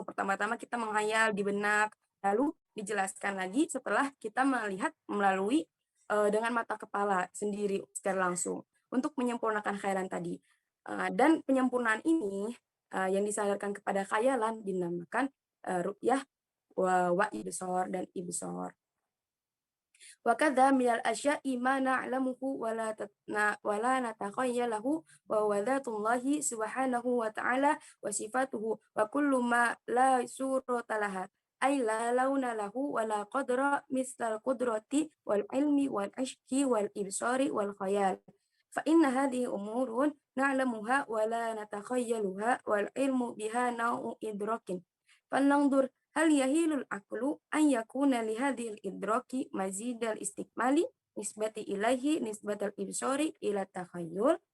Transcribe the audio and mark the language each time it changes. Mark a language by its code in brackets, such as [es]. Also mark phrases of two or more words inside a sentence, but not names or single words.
[id] Pertama-tama kita menghayal di benak, lalu dijelaskan lagi setelah kita melihat melalui dengan mata kepala sendiri secara langsung untuk menyempurnakan khayalan tadi. Dan penyempurnaan ini yang disandarkan kepada khayalan dinamakan [ar] رؤية وإبصار [id] dan ibsar. [ar] وكذا من الأشياء ما نعلمه ولا نتخيله وهو ذات الله سبحانه وتعالى وصفاته وكل ما لا صورة لها أي لا لون له ولا قدر مثل القدرة والعلم والعشق والإبصار والخيال. فإن هذه أمور نعلمها ولا نتخيلها والعلم بها نوع إدراك. فلننظر هل يحيل العقل أن يكون لهذا الإدراك مزيد استكمال نسبته إليه نسبة الإبصار إلى التخيل.